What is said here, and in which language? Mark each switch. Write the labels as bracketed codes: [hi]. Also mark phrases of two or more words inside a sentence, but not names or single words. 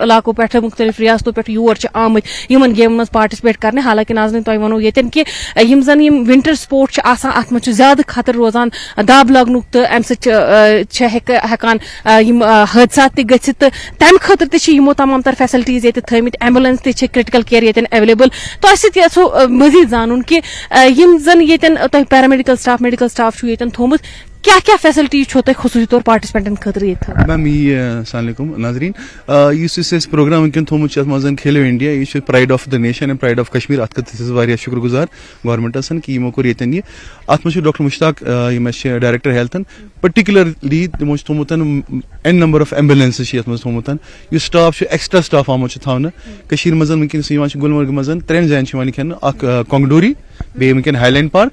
[ks] علاقو پٮ۪ٹھ مختلف ریاستو پٮ۪ٹھ یور چھِ آمٕتۍ یِمن گیمن منٛز پارٹِسپیٹ کرنہِ حالانکہِ ناظریٖن تۄہہِ وَنو ییٚتٮ۪ن کہِ یِم زن یِم [en] winter sport [ks] چھِ آسان اتھ منٛز چھُ زیادٕ خطرٕ روزان دب لگنُک تہٕ امہِ سۭتۍ چھِ ہٮ۪کان یِم حٲدثات تہِ گٔژھِتھ تہٕ تمہِ خٲطرٕ تہِ چھِ یِمو تمام تر فیسلٹیٖز ییٚتہِ تھٲیمٕتۍ ایمبولینس تہِ چھِ [en] critical care [ks] ییٚتٮ۪ن ایویلیبل تۄہہِ سۭتۍ یژھو مزیٖد زانُن کہِ یِم زن ییٚتٮ۪ن تۄہہِ [en] paramedical staff medical staff [ks] چھُ ییٚتٮ۪ن تھوٚمُت کیا فیسلٹیٖز چھو تۄہہِ خصوٗصی طور پارٹِسپینٹن خٲطرٕ ییٚتہِ میم یہ [ar] السلام علیکم [ks] ناظریٖن یُس اَسہِ پروگرام ونکٮ۪ن تھوٚمُت چھُ اتھ منٛز کھیلو انڈیا یہ چھُ [en] pride of the nation and pride of Kashmir [ks] اتھ خٲطرٕ چھِ واریاہ شُکر گُزار گورمنٹسن کہ یِمو کوٚر ییٚتٮ۪ن یہِ اتھ منٛز چھُ ڈاکٹر مشتاق یِم اَسہِ چھِ ڈایریکٹر ہیلتھن پٔٹِکیوٗلرلی تِمو چھُ تھوٚمُت [en] n number of ambulances [ks] چھِ یتھ منٛز تھوٚمُت یُس سٹاف چھُ ایکسٹرا سٹاف آمُت چھُ تھاونہٕ کٔشیٖر منٛز ونکٮ۪نس یِوان چھِ گُلمرگہِ منٛز 3 جاین چھِ یِوان کھٮ۪نہٕ اکھ کۄنگڈوری بیٚیہِ ونکٮ۪ن ہاے لینڈ پارک